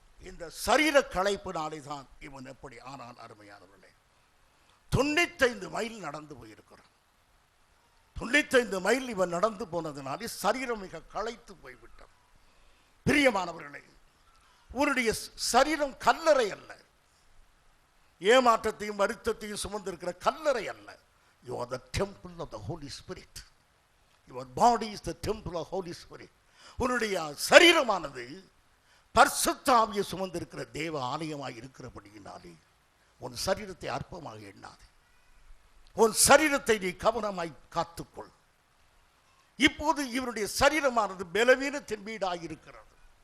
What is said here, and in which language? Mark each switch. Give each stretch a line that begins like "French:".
Tamil: இந்த சரீர களைப்பினாலே தான் இவன் எப்படி ஆனான். அருமையானவர்களே, 95 மைல் நடந்து போயிருக்கிறான். 95 மைல் இவன் நடந்து போனதுனாலே சரீரம் மிக களைத்து போய்விட்டான். பிரியமானவர்களே, உன்னுடைய சரீரம் கல்லறை அல்ல, ஏமாற்றத்தையும் வருத்தத்தையும் சுமந்திருக்கிற கல்லறை அல்ல.
English: You are the temple of the Holy Spirit. Your body is the temple of Holy Spirit.
Tamil: உன்னுடைய சரீரமானது பரிசுத்த ஆவியை சுமந்திருக்கிற தேவ ஆலயமாய் இருக்கிறபடியினாலே உன் சரீரத்தை அற்பமாக எண்ணாது. உன் சரீரத்தை நீ கவனமாய் காத்துக்கொள். இப்போது இவருடைய சரீரமானது பலவீனத்தின் வீடாயிருக்கிறது.